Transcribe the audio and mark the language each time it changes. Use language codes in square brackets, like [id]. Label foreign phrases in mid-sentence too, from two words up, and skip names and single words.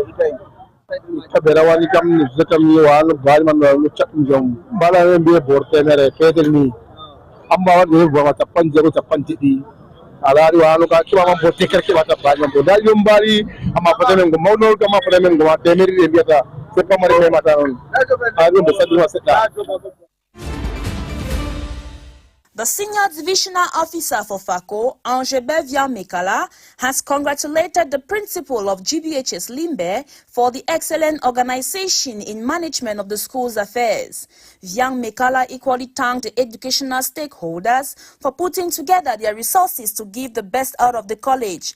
[ff] itay taɓe rawani kam ni kam ni wano baali man no caɗɗum jom mbala mbiye bor temere fetel ni amma waɗi hebbama 50 50 alaari wano ka keɓama bo tekkere keɓata baali man bo nda jom mbaali amma fota men go mawɗo amma fota men goma temeri ɗe mbiyata so pamare memata noon ha ɗum ɓe saɗɗuma seɗɗa. [en] The senior divisional officer for FACO, Angebe Mekala, has congratulated the principal of GBHS Limbe for the excellent organization in management of the school's affairs. Viang Mekala equally thanked the educational stakeholders for putting together their resources to give the best out of the college.